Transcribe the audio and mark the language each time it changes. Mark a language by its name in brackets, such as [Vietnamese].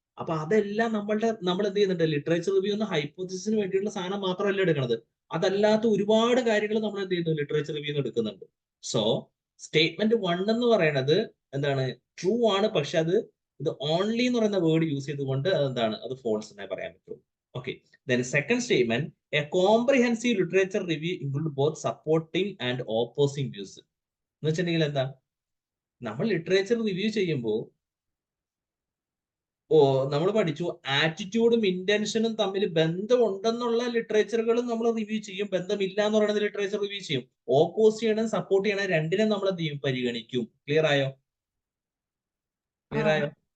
[Malayalam] അപ്പൊ അതെല്ലാം നമ്മൾ എന്ത് ചെയ്യുന്നുണ്ട്? ലിറ്ററേച്ചർ റിവ്യൂ എന്ന ഹൈപ്പോത്തിസിന് വേണ്ടിയിട്ടുള്ള സാധനം മാത്രമല്ല എടുക്കുന്നത്, അതല്ലാത്ത ഒരുപാട് കാര്യങ്ങൾ നമ്മൾ എന്ത് ചെയ്യുന്നു? ലിറ്ററേച്ചർ റിവ്യൂ എടുക്കുന്നുണ്ട്. സോ സ്റ്റേറ്റ്മെന്റ് 1 എന്ന് പറയുന്നത് എന്താണ്? ട്രൂ ആണ്. പക്ഷെ ഇത് ഓൺലി എന്ന് പറയുന്ന വേർഡ് യൂസ് ചെയ്തുകൊണ്ട് എന്താണ്? അത് ഫോൾസ് എന്നേ പറയാൻ പറ്റുള്ളൂ. [English] Okay, then second statement, a comprehensive literature review include both supporting and opposing views. [Malayalam] എന്ന് വെച്ചിട്ടുണ്ടെങ്കിൽ എന്താ? നമ്മൾ ലിറ്ററേച്ചർ റിവ്യൂ ചെയ്യുമ്പോൾ നമ്മൾ പഠിച്ചു ആറ്റിറ്റ്യൂഡും ഇന്റൻഷനും തമ്മിൽ ബന്ധമുണ്ടെന്നുള്ള ലിറ്ററേച്ചറുകളും നമ്മൾ റിവ്യൂ ചെയ്യും, ബന്ധമില്ല എന്ന് പറയുന്നത് ലിറ്ററേച്ചർ റിവ്യൂ ചെയ്യും. ഓപ്പോസ് ചെയ്യണം, സപ്പോർട്ട് ചെയ്യണം, രണ്ടിനും നമ്മൾ എന്ത് ചെയ്യും? പരിഗണിക്കും. ക്ലിയർ ആയോ? ക്ലിയർ ആയോ?